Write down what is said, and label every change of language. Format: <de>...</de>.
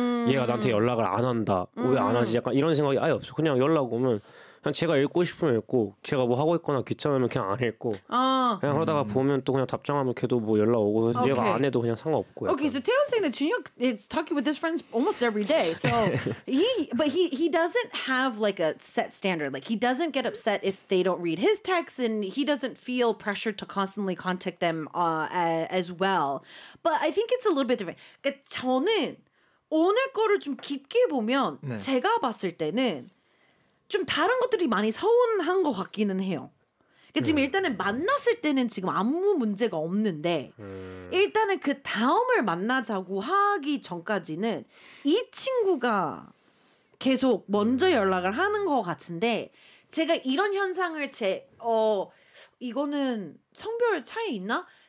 <ko>얘가 나한테 연락을 안 한다. 왜 안 하지? 약간 이런 생각이 아예 없어. 그냥 연락 오면 그냥 제가 읽고 싶으면 읽고, 제가 뭐 하고 있거나 귀찮으면 그냥 안 읽고. 그냥 그러다가 보면 또 그냥 답장하면 걔도 뭐 연락 오고.</ko> <en>Okay.</en> <ko>얘가 안 해도 그냥 상관없고요.</ko> <en>Okay, so Taeyeon saying that Junhyuk is talking with his friends almost every day. So he doesn't have like a set standard. Like he doesn't get upset if they don't read his texts, and he doesn't feel pressured to constantly contact them as well. But I think it's a little bit different.</en> <ko>저는 오늘 거를 좀 깊게 보면 네. 제가 봤을 때는 좀 다른 것들이 많이 서운한 것 같기는 해요. 그러니까 지금 일단은 만났을 때는 지금 아무 문제가 없는데 일단은 그 다음을 만나자고 하기 전까지는 이 친구가 계속 먼저 연락을 하는 것 같은데, 제가 이런 현상을 제 이거는 성별 차이 있나?</ko>